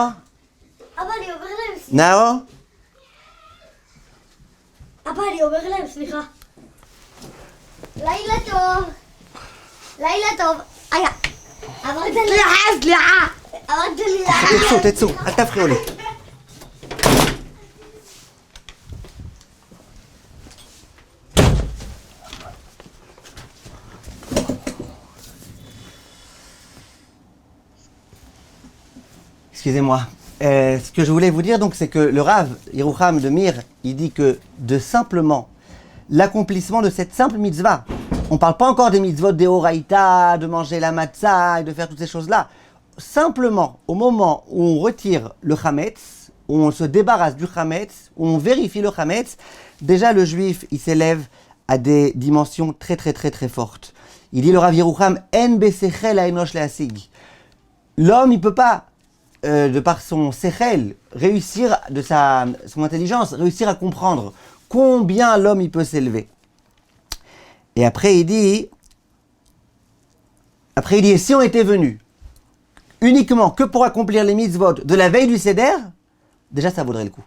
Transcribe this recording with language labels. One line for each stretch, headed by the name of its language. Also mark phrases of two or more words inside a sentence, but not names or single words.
Hebrew: אבא, אני אומר להם סליחה. נאור. אבא, אני אומר להם סליחה. לילה טוב. לילה טוב. אמרת לי... סליחה. אמרת לי... תצאו, אל תפריעו לי.
French: Excusez-moi. Ce que je voulais vous dire, donc, c'est que le Rav Yerucham de Mir, il dit que de simplement l'accomplissement de cette simple mitzvah, on ne parle pas encore des mitzvot des Horaïta, de manger la matzah et de faire toutes ces choses-là. Simplement, au moment où on retire le Hametz, où on se débarrasse du Hametz, où on vérifie le Hametz, déjà le juif, il s'élève à des dimensions très très très très fortes. Il dit le Rav Yerucham,
Hebrew: אין בשכל האנוש להשיג.
French: L'homme, il ne peut pas, de par son sechel, réussir, de son intelligence, réussir à comprendre combien l'homme il peut s'élever. Et après il dit, si on était venu uniquement que pour accomplir les mitzvot de la veille du Seder, déjà ça vaudrait le coup.